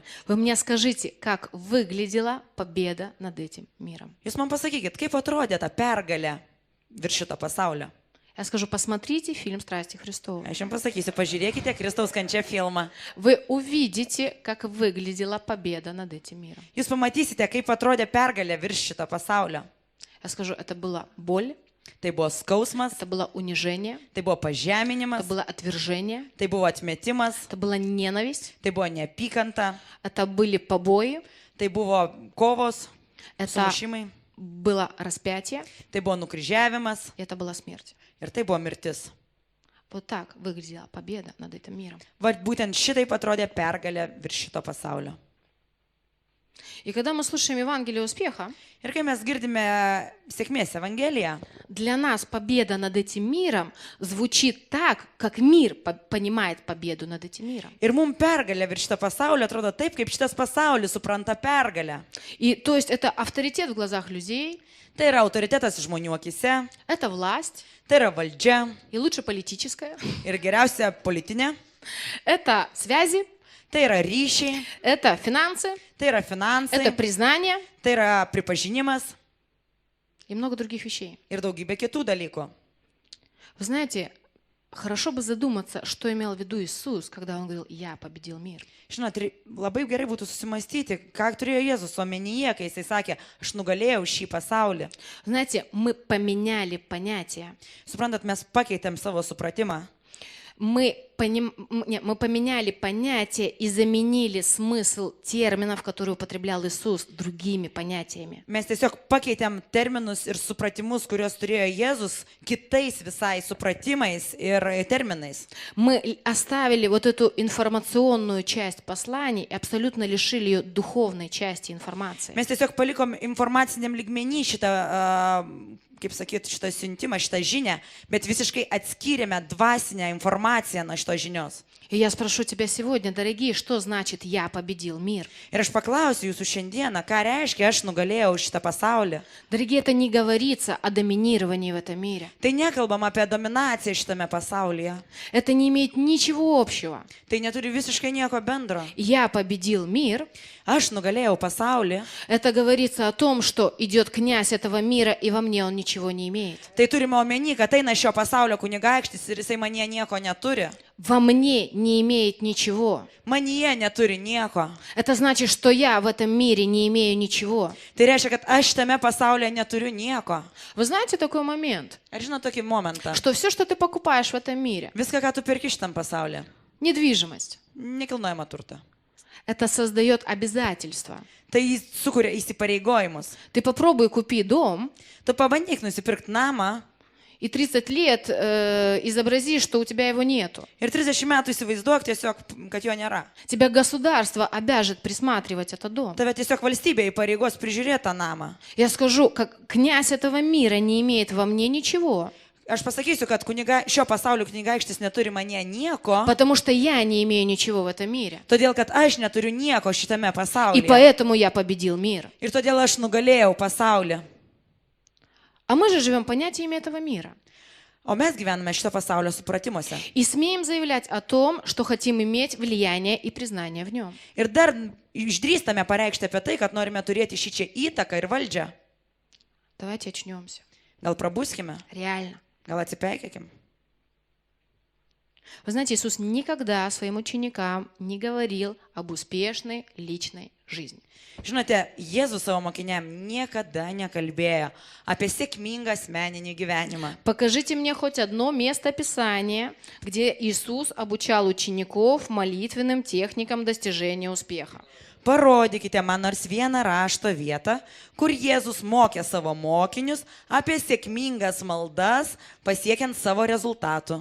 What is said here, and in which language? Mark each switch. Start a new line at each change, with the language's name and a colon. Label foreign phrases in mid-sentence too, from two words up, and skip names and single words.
Russian: Вы мне скажите, как выглядела победа над этим миром?
Lithuanian: Jūs man pasakykit, kaip atrodė ta pergalė virš šito pasaulio.
Russian: Я скажу, посмотрите фильм «Страсти Христовы».
Lithuanian: Aš jums pasakysiu, pažiūrėkite Kristaus kančią filmą.
Russian: Вы увидите, как выглядела победа над этим миром.
Lithuanian: Jūs pamatysite, kaip atrodė pergalė virš šito pasaulio.
Russian: Я скажу, это была боль,
Lithuanian: Tai buvo skausmas,
Russian: это было унижение,
Lithuanian: tai buvo
Russian: это
Lithuanian: pažeminimas,
Russian: было отвержение,
Lithuanian: tai buvo atmetimas,
Russian: это была ненависть,
Lithuanian: tai buvo neapykanta,
Russian: это были побои,
Lithuanian: tai buvo kovos,
Russian: это
Lithuanian: sumušimai,
Russian: было распятие,
Lithuanian: tai buvo nukryžiavimas
Russian: и это была смерть.
Lithuanian: ir tai buvo mirtis.
Russian: Вот так выглядела победа над этим миром.
Lithuanian: Vat būtent šitaip atrodė pergalė virš šito pasaulio.
Russian: И когда мы слушаем Евангелие успеха,
Lithuanian: Ir kai mes girdime sėkmės evangeliją,
Russian: для нас победа над этим миром звучит так, как мир понимает победу над этим миром.
Lithuanian: ir mums pergalė virš šito pasaulio atrodo taip, kaip šitas pasaulis supranta pergalę.
Russian: И то есть это авторитет в глазах людей,
Lithuanian: Tai yra autoritetas žmonių akise,
Russian: это власть,
Lithuanian: tai yra valdžia
Russian: и лучше политическая,
Lithuanian: ir geriausia politinė,
Russian: это связи,
Lithuanian: tai yra ryšiai,
Russian: это финансы,
Lithuanian: tai yra
Russian: это
Lithuanian: finansai,
Russian: признание
Lithuanian: tai yra pripažinimas
Russian: и много других вещей.
Lithuanian: ir daugybė kitų dalykų.
Russian: Вы знаете, хорошо бы задуматься, что имел в виду Иисус, когда Он говорил «Я победил мир».
Lithuanian: Žinot, labai gerai būtų susimastyti, ką turėjo Jėzus omenyje, kai jisai sakė, aš nugalėjau šį pasaulį.
Russian: Знаете, мы поменяли понятия.
Lithuanian: Suprantat, mes pakeitėm savo supratimą.
Russian: Мы поменяли понятия и заменили смысл терминов, которые употреблял Иисус, другими понятиями.
Lithuanian: Mes tiesiog pakeitėm terminus ir supratimus, kuriuos turėjo Jėzus, kitais visai supratimais ir terminais.
Russian: Мы оставили вот эту информационную часть посланий и абсолютно лишили ее духовной части информации.
Lithuanian: Mes tiesiog palikom informaciniam lygmenį šitą, kaip sakyti, šitą siuntimą, šitą žinią, bet visiškai atskyrėme dvasinę informaciją nuo šitos žinios.
Russian: И я спрошу тебя сегодня, дорогие, что значит «Я победил мир»?
Lithuanian: Ir aš paklausiu jūsų šiandieną, ką reiškia, aš nugalėjau šitą pasaulį.
Russian: Дорогие, это не говорится о доминировании в этом мире.
Lithuanian: Tai nekalbam apie dominaciją šitame pasaulyje.
Russian: Это не имеет ничего общего.
Lithuanian: Tai neturi visiškai nieko bendro.
Russian: «Я победил мир»
Lithuanian: Aš nugalėjau pasaulį.
Russian: это говорится о том, что идет князь этого мира, и во мне он ничего не имеет.
Lithuanian: Tai turime omeny, kad eina šio pasaulio kunigaikštis ir jisai manyje nieko neturi.
Russian: Во мне не имеет ничего.
Lithuanian: Manyje neturi nieko.
Russian: Это значит, что я в этом мире не имею ничего.
Lithuanian: Tai reiškia, kad aš tame pasaulyje neturiu nieko.
Russian: Вы знаете такой момент,
Lithuanian: Ar žinot tokį momentą?
Russian: что все, что ты покупаешь в этом мире,
Lithuanian: Viską, ką tu perki šitam pasaulyje.
Russian: недвижимость,
Lithuanian: Nekilnojama turta.
Russian: это создает обязательства.
Lithuanian: Tai jis sukuria įsipareigojimus.
Russian: Ты попробуй купи дом,
Lithuanian: Tu pabandyk nusipirkti namą
Russian: и 30 лет изобрази, что у тебя его нету.
Lithuanian: ir 30 metų įsivaizduok tiesiog, kad jo nėra.
Russian: Тебя государство обяжет присматривать этот дом.
Lithuanian: Tave tiesiog valstybė įpareigos prižiūrėti tą namą.
Russian: Я скажу, как князь этого мира не имеет во мне ничего,
Lithuanian: Aš pasakysiu, kad šio pasaulio kunigaikštis neturi manyje nieko,
Russian: потому что я не имею ничего в этом мире.
Lithuanian: todėl kad aš neturiu nieko šitame
Russian: И
Lithuanian: pasaulyje.
Russian: поэтому я победил мир.
Lithuanian: Ir todėl aš nugalėjau pasaulį.
Russian: А мы же живем понятиями этого мира.
Lithuanian: O mes gyvename šito pasaulio supratimuose.
Russian: И смеем заявлять о том, что хотим иметь влияние и признание в нем.
Lithuanian: Ir dar išdrįstame pareikšti apie tai, kad norime turėti šį čia įtaką ir valdžią.
Russian: Давайте очнемся.
Lithuanian: Gal prabuskime,
Russian: Реально.
Lithuanian: gal atsipeikėkim.
Russian: Вы знаете, Иисус никогда своим ученикам не говорил об успешной личной жизни.
Lithuanian: Žinote, Jėzus savo mokiniam niekada nekalbėjo apie sėkmingą asmeninį gyvenimą.
Russian: Покажите мне хоть одно место Писания, где Иисус обучал учеников молитвенным техникам достижения успеха.
Lithuanian: Parodykite man nors vieną rašto vietą, kur Jėzus mokė savo mokinius apie sėkmingas maldas pasiekiant savo rezultatų.